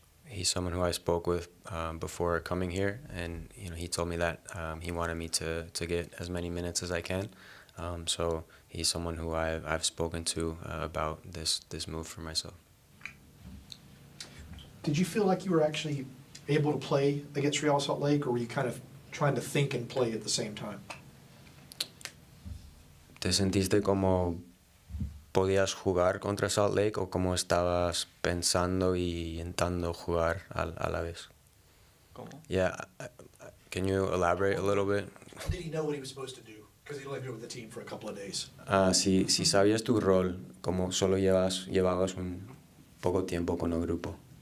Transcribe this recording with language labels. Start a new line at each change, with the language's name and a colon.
English: He's someone who I spoke with before coming here, and he told me that he wanted me to get as many minutes as I can. So he's someone who I've spoken to about this move for myself. Did you feel like you were actually able to play against Real Salt Lake, or were you kind of trying to think and play at the same time?
Spanish: ¿Te sentiste como podías jugar contra Salt Lake o como estabas pensando y intentando jugar a la vez? ¿Cómo?
English: Yeah, can you elaborate a little bit? Did he know what he was supposed to do? Because he only been with the team for a couple of days.
Spanish: Si sabías tu rol, como solo llevabas un poco tiempo con el grupo.